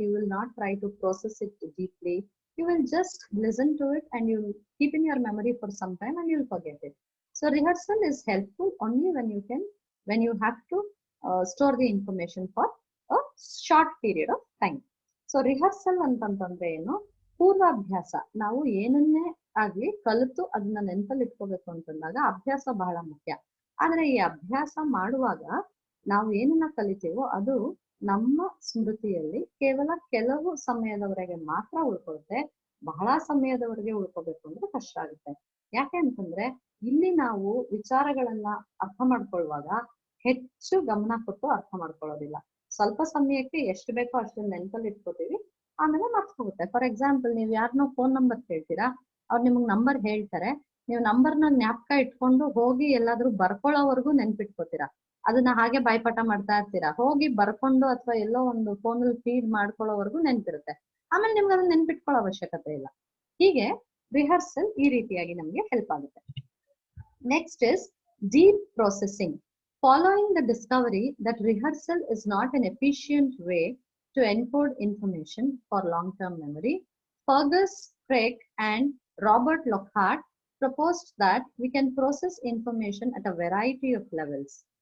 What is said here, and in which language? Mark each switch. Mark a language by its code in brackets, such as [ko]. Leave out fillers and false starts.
[en] You will not try to process it deeply. You will just listen to it and you will keep in your memory for some time and you'll forget it. So rehearsal is helpful only when you have to store the information for a short period of time. So rehearsal [kn] ಅಂತಂತಂದ್ರೆ ಏನು? ಪೂರ್ವಾಭ್ಯಾಸ. ನಾವು ಏನನ್ನೇ ಆಗ್ಲಿ ಕಲಿತು ಅದನ್ನ ನೆನಪಲ್ಲಿ ಇಟ್ಕೋಬೇಕು ಅಂತಂದಾಗ ಅಭ್ಯಾಸ ಬಹಳ ಮುಖ್ಯ. ಆದ್ರೆ ಈ ಅಭ್ಯಾಸ ಮಾಡುವಾಗ ನಾವು ಏನನ್ನ ಕಲಿತೀವೋ ಅದು ನಮ್ಮ ಸ್ಮೃತಿಯಲ್ಲಿ ಕೇವಲ ಕೆಲವು ಸಮಯದವರೆಗೆ ಮಾತ್ರ ಉಳ್ಕೊಳುತ್ತೆ. ಬಹಳ ಸಮಯದವರೆಗೆ ಉಳ್ಕೋಬೇಕು ಅಂದ್ರೆ ಕಷ್ಟ ಆಗುತ್ತೆ. ಯಾಕೆ ಅಂತಂದ್ರೆ ಇಲ್ಲಿ ನಾವು ವಿಚಾರಗಳನ್ನ ಅರ್ಥ ಮಾಡ್ಕೊಳ್ಳುವಾಗ ಹೆಚ್ಚು ಗಮನ ಕೊಟ್ಟು ಅರ್ಥ ಮಾಡ್ಕೊಳ್ಳೋದಿಲ್ಲ. ಸ್ವಲ್ಪ ಸಮಯಕ್ಕೆ ಎಷ್ಟು ಬೇಕೋ ಅಷ್ಟು ನೆನಪಲ್ಲಿ ಇಟ್ಕೋತೀವಿ, ಆಮೇಲೆ ಮರ್ತು ಹೋಗುತ್ತೆ. [en] for example, [kn] ನೀವು ಯಾರನ್ನೋ ಫೋನ್ ನಂಬರ್ ಕೇಳ್ತೀರಾ, ಅವ್ರು ನಿಮ್ಗೆ ನಂಬರ್ ಹೇಳ್ತಾರೆ, ನೀವು ನಂಬರ್ನ ಜ್ಞಾಪಕ ಇಟ್ಕೊಂಡು ಹೋಗಿ ಎಲ್ಲಾದ್ರೂ ಬರ್ಕೊಳ್ಳೋವರೆಗೂ ನೆನ್ಪಿಟ್ಕೋತೀರಾ. ಅದನ್ನ ಹಾಗೆ ಬಾಯ್ಪಾಠ ಮಾಡ್ತಾ ಇರ್ತೀರಾ. ಹೋಗಿ ಬರ್ಕೊಂಡು ಅಥವಾ ಎಲ್ಲೋ ಒಂದು ಫೋನಲ್ಲಿ ಫೀಡ್ ಮಾಡ್ಕೊಳ್ಳೋವರೆಗೂ ನೆನ್ಪಿರುತ್ತೆ. ಆಮೇಲೆ ನಿಮ್ಗೆ ಅದನ್ನ ನೆನ್ಪಿಟ್ಕೊಳ್ಳೋ ಅವಶ್ಯಕತೆ ಇಲ್ಲ. ಹೀಗೆ ರಿಹರ್ಸಲ್ ಈ ರೀತಿಯಾಗಿ ನಮ್ಗೆ ಹೆಲ್ಪ್ ಆಗುತ್ತೆ. [en] Next is deep processing. Following the discovery that rehearsal is not an efficient way to encode information for long-term memory, Fergus, Craig, and Robert Lockhart proposed that we can process information at a variety of levels.